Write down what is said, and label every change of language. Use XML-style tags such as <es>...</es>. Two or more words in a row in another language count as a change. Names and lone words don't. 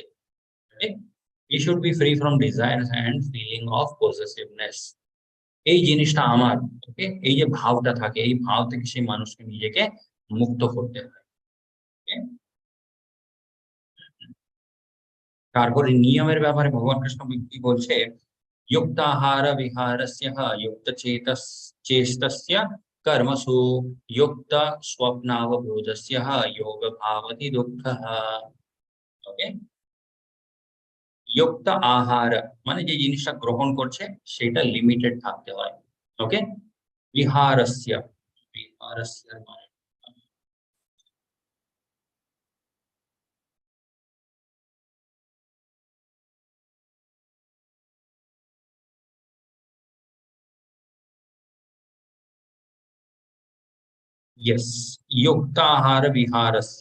<en>Okay, he should be free from desires and feeling of possessiveness.</en> <bn>এই জিনিসটা আমার। ওকে, এই যে ভাবটা থাকে, এই ভাব থেকে সেই মানুষকে নিজেকে মুক্ত করতে হয়। ওকে? তারপরে নিয়মের ব্যাপারে ভগবান কৃষ্ণ কি বলছে?</bn> <sa>युक्ताहार विहारस्य युक्तचेतस चेष्टस्य कर्मसु युक्त स्वप्नावबोधस्य योग भावति दुःखः।</sa> <bn>ওকে, युक्त আহার মানে যে জিনিসটা গ্রহণ করছে সেটা লিমিটেড থাকতে হয়। ওকে, বিহারস্য, বিহারস্য মানে ইয়েস, युक्ताहार বিহারস্য।</bn>